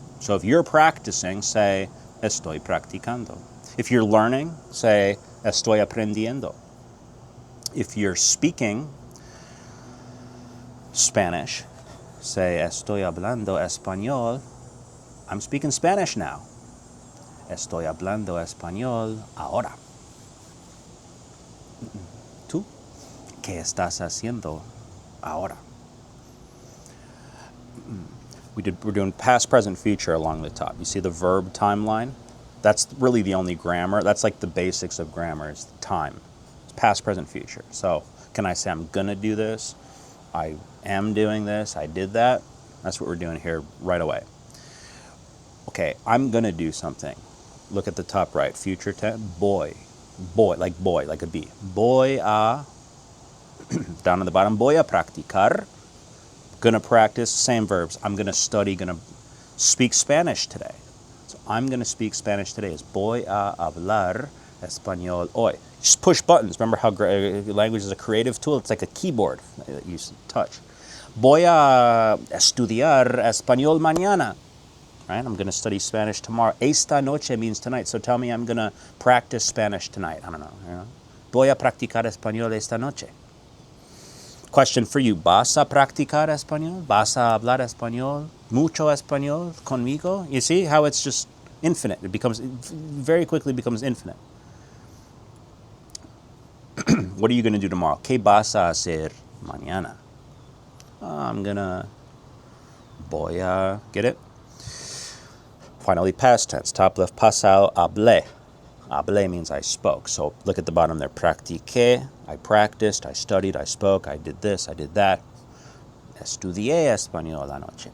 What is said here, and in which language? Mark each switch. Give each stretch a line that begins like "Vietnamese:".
English: So if you're practicing, say,
Spanish: estoy practicando.
English: If you're learning, say,
Spanish: estoy aprendiendo.
English: If you're speaking Spanish, say,
Spanish: estoy hablando español.
English: I'm speaking Spanish now.
Spanish: Estoy hablando español ahora. ¿Tú? ¿Qué estás haciendo ahora?
English: We're doing past, present, future along the top. You see the verb timeline? That's really the only grammar. That's like the basics of grammar is time. It's past, present, future. So can I say I'm going to do this? I am doing this. I did that. That's what we're doing here right away. Okay, I'm going to do something. Look at the top right. Future tense. Boy, like a B.
Spanish: Voy a,
English: down at the bottom,
Spanish: voy a practicar.
English: Gonna practice, same verbs. I'm gonna study, gonna speak Spanish today. So I'm gonna speak Spanish today is
Spanish: voy a hablar español hoy.
English: Just push buttons. Remember how language is a creative tool? It's like a keyboard that you touch.
Spanish: Voy a estudiar español mañana.
English: Right? I'm going to study Spanish tomorrow.
Spanish: Esta noche
English: means tonight. So tell me I'm going to practice Spanish tonight. I don't know. You know?
Spanish: Voy a practicar español esta noche.
English: Question for you.
Spanish: ¿Vas a practicar español? ¿Vas a hablar español? ¿Mucho español conmigo?
English: You see how it's just infinite. It becomes, very quickly becomes infinite. What are you going to do tomorrow?
Spanish: ¿Qué vas a hacer mañana?
English: I'm going to,
Spanish: voy a,
English: get it? Finally, past tense, top left, pasado, hablé. Hablé means I spoke. So look at the bottom there. Practiqué, I practiced, I studied, I spoke, I did this, I did that.
Spanish: Estudié español anoche.